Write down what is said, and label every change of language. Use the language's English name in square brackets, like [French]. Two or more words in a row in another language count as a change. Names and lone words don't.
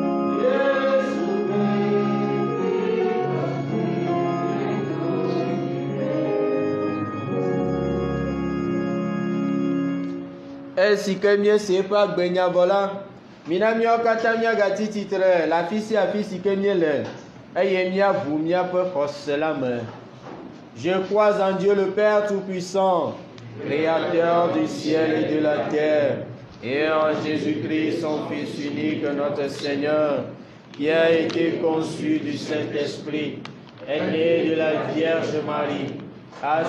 [Ewe] Esi ke míese eƒe agbenyavɔ la, mina míawo katã míagatsi tsitre le afi sia afi si ke míele, eye míaʋu míaƒe xɔse la me. [French] Je crois en Dieu le Père Tout-Puissant, Créateur du ciel et de la terre, et en Jésus-Christ, son Fils unique, notre Seigneur, qui a été conçu du Saint-Esprit, est né de la Vierge Marie, a